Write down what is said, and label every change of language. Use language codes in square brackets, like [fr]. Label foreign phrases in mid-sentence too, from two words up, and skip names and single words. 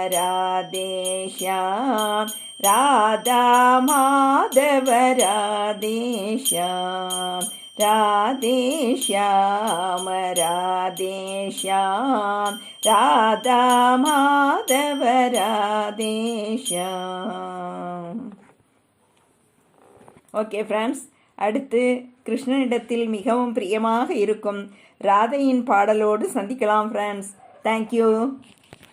[sa] राधा माधव राधे श्याम राधे श्याम राधा माधव राधे श्याम. [en] OK friends, [ta] அடுத்து கிருஷ்ணனிடத்தில் மிகவும் பிரியமாக இருக்கும் ராதையின் பாடலோடு சந்திக்கலாம் ஃப்ரெண்ட்ஸ். தேங்க்யூ.